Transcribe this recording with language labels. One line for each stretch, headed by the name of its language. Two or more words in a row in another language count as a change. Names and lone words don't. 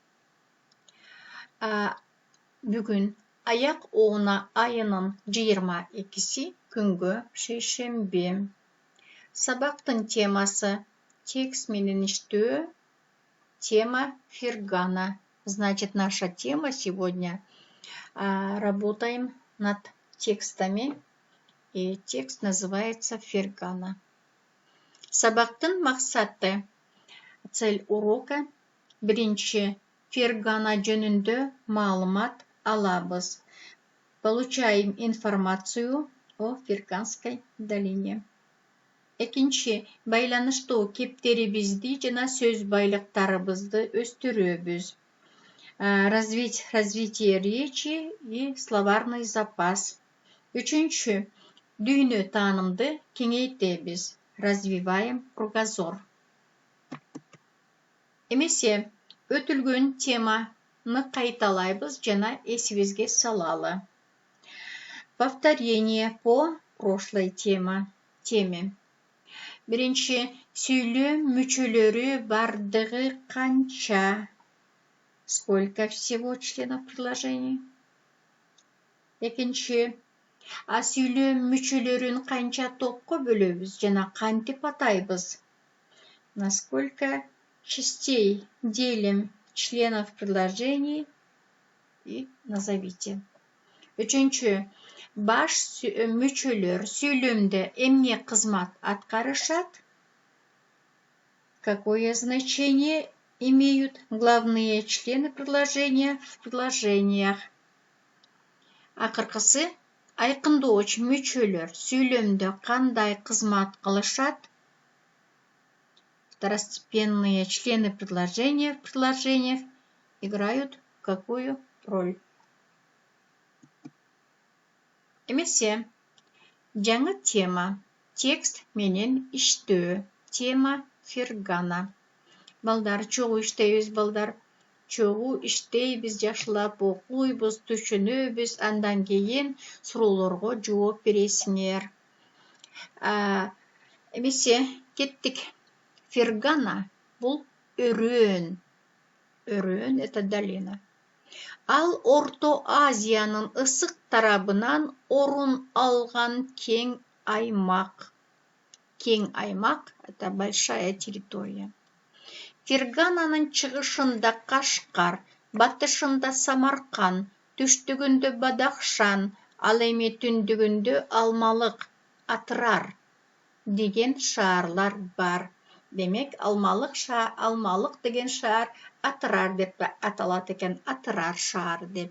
Kyrgyz: Бүгүн аяк оона айынын 22-си күнгө шейшемби. Сабактын темасы текст менен иштөө. Тема Фергана.
Russian: Значит, наша тема сегодня работаем над текстами. И текст называется Фергана.
Kyrgyz: Сабактын максаты.
Russian: Цель урока.
Kyrgyz: Биринчи Фергана жөнүндө маалымат алабыз.
Russian: Получаем информацию о Ферганской долине.
Kyrgyz: Экинчи байланыштуу кептерибизди жана сөз байлыктарыбызды өстүрөбүз.
Russian: Развитие речи и словарный запас.
Kyrgyz: Үчүнчү дүйнө таанымды кеңейтебиз.
Russian: Развиваем кругозор.
Kyrgyz: Эмесе өтүлгөн теманы кайталайбыз жана эсибизге салалы.
Russian: Повторение по прошлой теме.
Kyrgyz: Биринчи сүйлөм мүчөлөрү бардыгы канча?
Russian: Сколько всего членов предложений?
Kyrgyz: Экинчи сүйлөм мүчөлөрүн канча топко бөлөбүз жана кантип атайбыз?
Russian: На сколько частей делим членов предложений и назовите.
Kyrgyz: Үчүнчү баш мүчөлөр сүйлөмдө эмне кызмат аткарышат?
Russian: Какое значение имеют главные члены предложения в предложениях?
Kyrgyz: Акыркысы айкындооч мүчөлөр сүйлөмдө кандай кызмат кылышат?
Russian: Второстепенные члены предложения в предложениях играют какую роль?
Kyrgyz: Эмесе жаңы тема. Текст менен иштөө. Тема Фергана. Балдар чогуу иштейбиз, балдар. Чогуу иштейбиз, жашылап окуйбуз, түшүнөбүз, андан кийин суроолорго жооп бересиңер. Эмесе кеттик. Фергана бул өрөөн.
Russian: Өрөөн — это долина.
Kyrgyz: Ал Орто Азиянын ысык тарабынан орун алган кең аймак. Кең аймак —
Russian: это большая территория.
Kyrgyz: Фергананын чыгышында Кашкар, батышында Самаркан, түштүгүндө Бадахшан, ал эми түндүгүндө Алмалык, Атырар деген шаарлар бар. Демек, Алмалык деген шаар Атырар деп аталат экен, Атырар шаар деп.